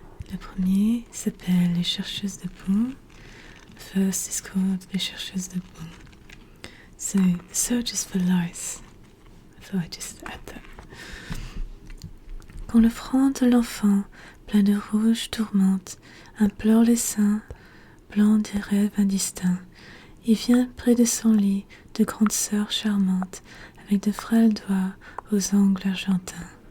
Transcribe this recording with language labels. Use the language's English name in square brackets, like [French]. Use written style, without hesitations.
[French] Le premier s'appelle Les chercheuses de boue. [English] First is called Les chercheuses de boue. So, the searchers for lice. I thought I'd just add that. [French] Quand le front de l'enfant, plein de rouge tourmente, implore les seins, blancs des rêves indistincts, il vient près de son lit de grande sœur charmante, avec de frêles doigts aux ongles argentins.